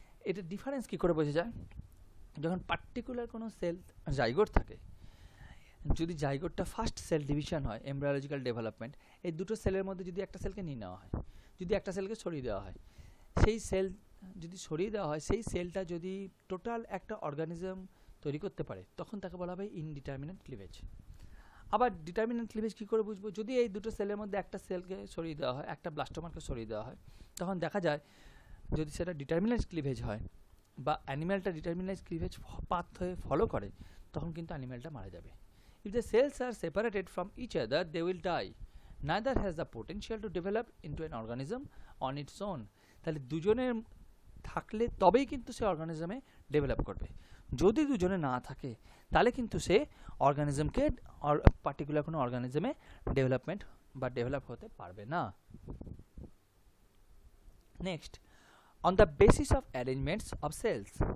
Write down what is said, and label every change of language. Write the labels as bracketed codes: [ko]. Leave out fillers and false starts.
[bn] এটার ডিফারেন্স কী করে বোঝা যায়? যখন পার্টিকুলার কোনো সেল জাইগোট থাকে, যদি জাইগোটটা ফার্স্ট সেল ডিভিশন হয়, এমব্রায়োলজিক্যাল ডেভেলপমেন্ট, এই দুটো সেলের মধ্যে যদি একটা সেলকে নিয়ে নেওয়া হয়, যদি একটা সেলকে সরিয়ে দেওয়া হয়, সেই সেল যদি সরিয়ে দেওয়া হয়, সেই সেলটা যদি টোটাল একটা অর্গানিজম তৈরি করতে পারে, তখন তাকে বলা হবে ইনডিটারমিনেন্ট ক্লিভেজ। আবার ডিটারমিনেন্ট ক্লিভেজ কী করে বুঝবো? যদি এই দুটো সেলের মধ্যে একটা সেলকে সরিয়ে দেওয়া হয়, একটা ব্লাস্টোমারকে সরিয়ে দেওয়া হয়, তখন দেখা যায় যদি সেটা ডিটারমিনেন্ট ক্লিভেজ হয় বা অ্যানিম্যালটা ডিটারমিনেন্ট ক্লিভেজ পাথ হয়ে ফলো করে, তখন কিন্তু অ্যানিম্যালটা মারা যাবে। [en] If the cells are separated from each other, they will die. Neither has the potential to develop into an organism on its own. [bn] তাহলে দুজনের থাকলে তবেই কিন্তু সে অর্গানিজমে ডেভেলপ করবে, যদি দুজনে না থাকে তাহলে কিন্তু সে অর্গানিজমকে পার্টিকুলার কোনো অর্গানিজমে ডেভেলপমেন্ট বা ডেভেলপ হতে পারবে না। Next, [en] On the basis of arrangements of sales.